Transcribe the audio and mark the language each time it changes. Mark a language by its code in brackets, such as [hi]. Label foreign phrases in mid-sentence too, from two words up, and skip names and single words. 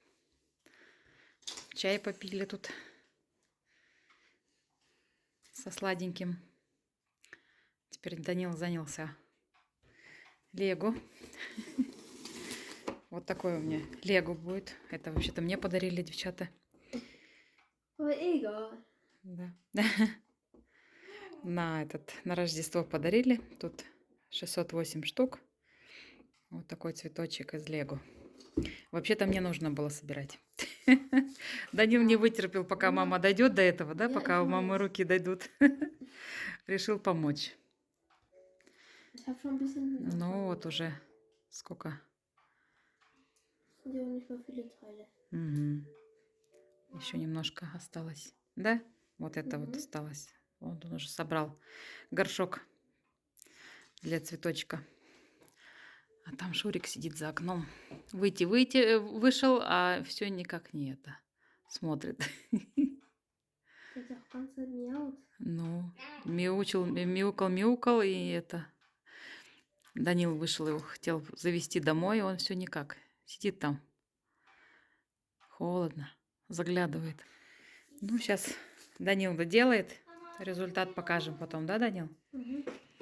[ru] Чай попили тут со сладеньким. Теперь Данил занялся Лего. Вот такой у меня Лего будет. Это вообще-то мне подарили девчата. [de] Aber egal. [ru] Да. На Рождество подарили. Тут 608 штук. Вот такой цветочек из Лего. Вообще-то мне нужно было собирать. Данил не вытерпел, пока мама дойдет до этого, да? Пока у мамы руки дойдут. Решил помочь. [de] Ich habe schon ein bisschen. [ru] Ну вот уже сколько? [de] Sind ja auch nicht mehr viele Teile. [ru] Угу. Еще немножко осталось. Да? Вот это вот осталось. Вот он уже собрал горшок для цветочка. А там Шурик сидит за окном. Вышел, а все никак не это. Смотрит. [de] Der hat auch ganz Zeit miaut. [ru] Ну, мяукал, и это. Данил вышел, его хотел завести домой, он все никак. Сидит там. Холодно. Заглядывает. Ну, сейчас Данил доделает. Результат покажем потом, да, Данил?